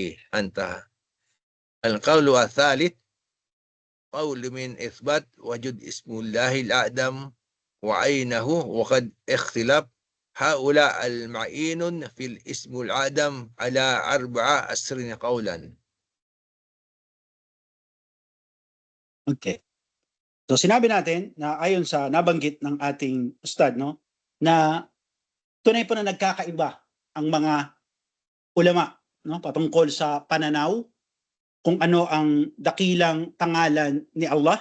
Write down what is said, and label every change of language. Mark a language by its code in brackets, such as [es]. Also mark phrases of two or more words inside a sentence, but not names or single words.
[ar] انتهى. القول الثالث قول من إثبات وجود اسم الله الأعظم وعينه وقد اختلف هؤلاء المعين في الاسم العدم على 14 قولا. [tl] Okay. So sinabi natin na ayon sa nabanggit ng ating ustad, no, na tunay po na nagkakaiba ang mga ulama, no, patungkol sa pananaw kung ano ang dakilang pangalan ni Allah.